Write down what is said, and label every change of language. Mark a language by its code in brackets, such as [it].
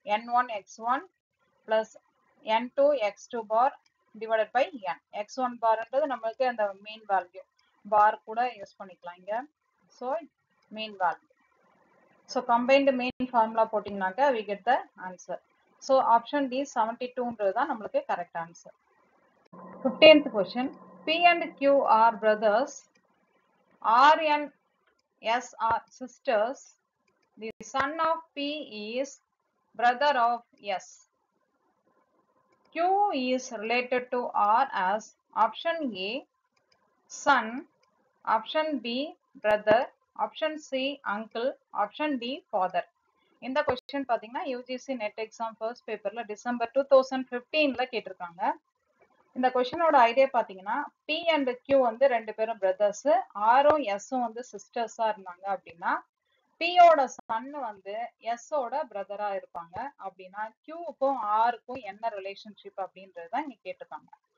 [en] n1 x1 plus n2 x2 bar divided by n. [ta] x1 barன்றது நம்மளுக்கு அந்த mean value, பார் கூட use பண்ணிக்கலாம் இங்க. So mean value. So combined mean formula போட்டிங்கனாக்க [en] we get the answer. So option D [ta] 72ன்றது தான் நம்மளுக்கு [en] correct answer. 15th question. P and Q are brothers. R and S are sisters. The son of P is brother of S. Q is related to R as option A son, option B brother, option C uncle, option D father. [ta] இந்த question பாத்தீங்கன்னா UGC net exam first பேப்பர்ல December 2015ல கேட்டிருக்காங்க. இந்த கொஸ்டினோட idea பாத்தீங்கன்னா P and Q வந்து ரெண்டு பேரும் brothers, ஆரும் எஸ்ஸும் வந்து சிஸ்டர்ஸா இருந்தாங்க அப்படின்னா பியோட சன் வந்து எஸ்ஸோட பிரதரா இருப்பாங்க அப்படின்னா கியூக்கும் ஆருக்கும் என்ன ரிலேஷன்ஷிப் அப்படின்றது தான் இங்க கேட்டிருக்காங்க.